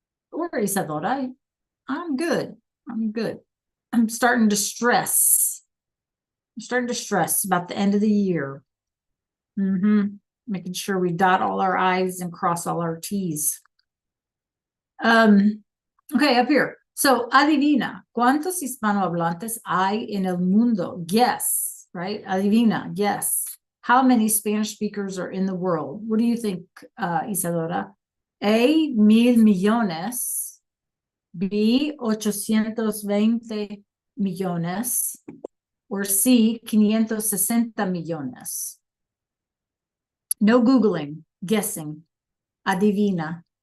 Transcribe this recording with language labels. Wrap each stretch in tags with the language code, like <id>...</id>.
<en>Or Isadora? I'm good. I'm good. I'm starting to stress. I'm starting to stress about the end of the year. Making sure we dot all our I's and cross all our T's. Okay, up here.</en> <es>So, adivina, ¿cuántos hispanohablantes hay en el mundo?</es> <en>Guess, right? Adivina, guess. How many Spanish speakers are in the world? What do you think, Isadora? A, 1,000,000,000.</en> <es>B, 820 millones.</es> <en>Or C, 560 millones. No Googling, guessing. Adivina.</en>